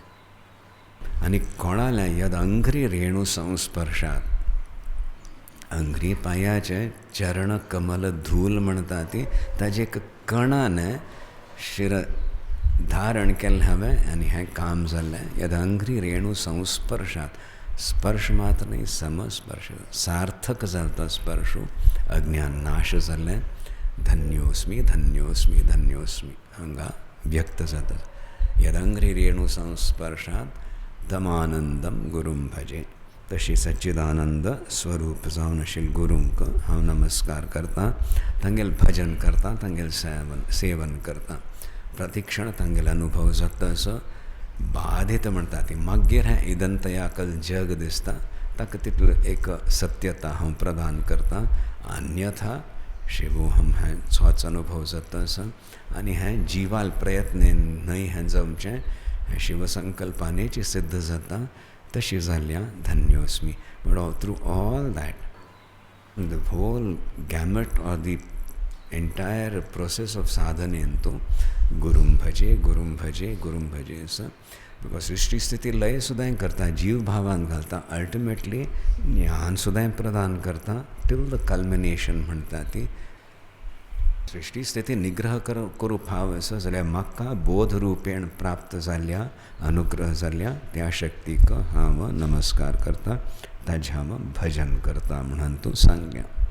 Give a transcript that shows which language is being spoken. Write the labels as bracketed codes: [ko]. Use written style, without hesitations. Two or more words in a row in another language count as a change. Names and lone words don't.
[kok] आनी कोणालें [sa] यद अंघ्री रेणू संस्पर्शात, [kok] अंघ्री पांयाचे चरण कमल धूल म्हणटा ती, ताजे एक कणान शिर धारण केल्लें हांवें आनी हें काम जाल्लें. [sa] यद अंघ्री रेणू संस्पर्शात, [kok] स्पर्श मात्र न्ही समस्पर्श, सार्थक जालो तो स्पर्श. अज्ञान नाश जाल्लें. [sa] धन्योस्मी धन्योस्मी धन्योस्मी [kok] हांगा व्यक्त जाता. [sa] यद अंघ्री रेणू संस्पर्शात तमानंदम गुरुम भजे. [kok] तशी सच्चिदानंद स्वरूप जावन आशिल्ल्या गुरूंक हांव नमस्कार करता. तांगेल भजन करता, तांगेल सेवन करता. प्रतिक्षण तांगेल अनुभव जाता असो बाधित म्हणटा ती. मागीर हें इदंतयाकल जग दिसता, ताका तितलो एक सत्यता हांव प्रदान करता. अन्यथा शिवोहम हें चोच अनुभव जाता असो. आनी हें जिवाल प्रयत्नेन न्हय हें जमचें, हें शिवसंकल्पानेच सिद्ध जाता. तशी जाल्या धन्योस्मी. [en] But through all that, the whole gamut or the entire process of साधनेन तो [sa] गुरुम भजे गुरुम भजे गुरुम भजे [kok] असं बिकॉज सृष्टी स्थिती लय सुद्धा करता, जीव भावान घालता, अल्टिमेटली ज्ञान सुद्धा प्रदान करता [en] till the culmination [kok] म्हणटा ती सृष्टी स्थिती निग्रह करू फावस जाल्यार म्हाका बोध रुपेण प्राप्त जाल्ल्या अनुग्रह जाल्ल्या त्या शक्तीक हांव नमस्कार करता, ताजें हांव भजन करता म्हणून तूं सांगल्या.